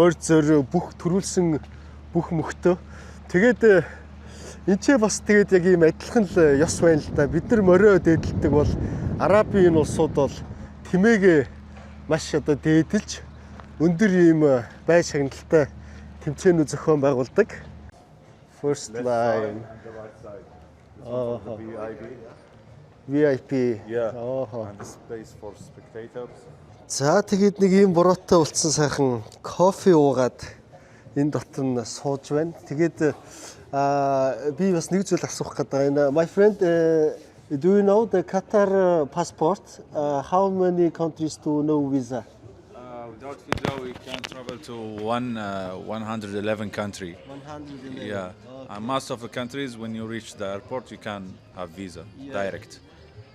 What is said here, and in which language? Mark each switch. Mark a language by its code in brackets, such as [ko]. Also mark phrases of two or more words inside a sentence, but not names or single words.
[mn] Морь зөр бүх төрүүлсэн бүх мөхтөө. Тэгээд энэ ч бас тэгээд яг ийм адилхан л ёс байна л да. Бид нар морио дээдэлдэг бол Арабын улсууд бол тэмээгээ маш одоо дээдэлж өндөр ийм бай шагналтай тэмцээнүүд зохион байгуулдаг. [en] First line. VIP. Yeah. And the space for spectators. [mn] За тэгээд нэг ийм бороотой болцсон сайхан кофе уугаад энэ дотор нь сууж байна. Тэгээд би бас нэг зүйл асуух гэдэг. [en] My friend, do you know the Qatar passport? How many countries do no visa? Without visa, we can travel to 111 country. 111. Yeah. And most of the countries, when you reach the airport, you can have visa direct.